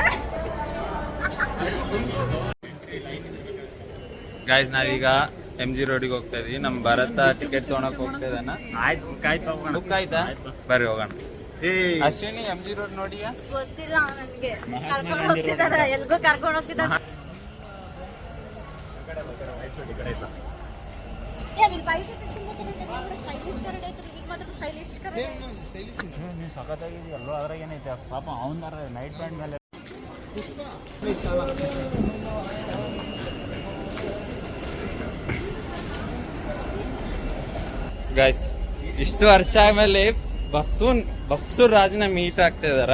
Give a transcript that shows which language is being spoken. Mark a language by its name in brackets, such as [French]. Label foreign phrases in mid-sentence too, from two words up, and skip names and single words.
[Kannada] ಗೈಸ್, ನಾವೀಗ MG ರೋಡಿಗೆ ಹೋಗ್ತಾ ಇದೀವಿ. ನಮ್ಮ ಭಾರತ ಟಿಕೆಟ್ ತೊಗೊಳಕ್ ಹೋಗ್ತಾ ಇದ್ದಾನ. ಬುಕ್ ಆಯ್ತಾ? ಬರ್ರಿ ಹೋಗೋಣ. ಅಶ್ವಿನಿ, MG ರೋಡ್ ನೋಡಿಯಾ? ಗೊತ್ತಿಲ್ಲ ನನಗೆ. ಕರ್ಕೊಂಡು ಹೋಗ್ತಿದಾರ, ಎಲ್ಗೋ ಕರ್ಕೊಂಡು ಹೋಗ್ತಿದಾರ. [Telugu] వీళ్ళు బయట తెచ్చుకుంటే స్టైలిష్ కరెక్ట్ అవుతుంది. మీకు మాత్రం స్టైలిష్ కరెక్ట్ [Kannada] ನೀವು ಸಖತ್ತಾಗಿದೆ. ಎಲ್ಲೋ ಅದ್ರಾಗ ಏನೈತೆ ಪಾಪ ಅವನಾರ ನೈಟ್ ಪ್ಯಾಂಟ್ ಮೇಲೆ. ಗೈಸ್, ಇಷ್ಟು ವರ್ಷ ಆದ್ಮೇಲೆ ಬಸ್ಸು ರಾಜನ ಮೀಟ್ ಆಗ್ತಾ ಇದಾರ.